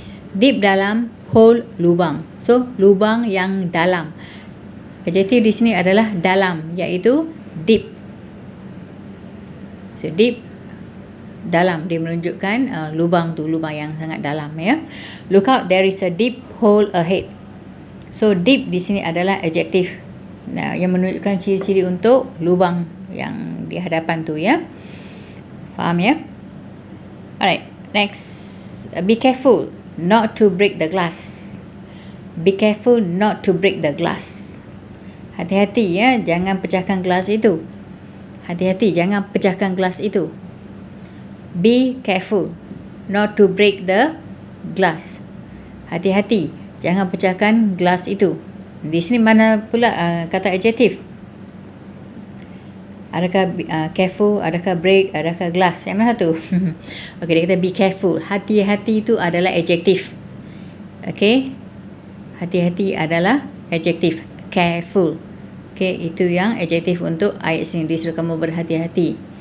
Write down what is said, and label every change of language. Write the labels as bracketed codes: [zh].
[ms] Deep dalam, hole lubang. So lubang yang dalam. Adjektif di sini adalah dalam, iaitu deep. So deep, dalam, dia menunjukkan lubang tu, lubang yang sangat dalam, ya. [en] Look out, there is a deep hole ahead. [ms] So deep di sini adalah adjektif. Yang menunjukkan ciri-ciri untuk lubang yang di hadapan tu, ya. Faham, ya? [en] Alright, next. Be careful not to break the glass. Be careful not to break the glass. [ms] Hati-hati, ya, jangan pecahkan gelas itu. Hati-hati, jangan pecahkan gelas itu. [en] Be careful not to break the glass. [ms] Hati-hati, jangan pecahkan gelas itu. Di sini mana pula kata adjektif? Adakah careful, adakah break, adakah glass? Yang mana satu? Okey, dia kata [en] be careful. [ms] Hati-hati itu adalah adjektif. Okey, hati-hati adalah adjektif. Careful. Okey, itu yang adjektif untuk ayat sini. Dia suruh kamu berhati-hati.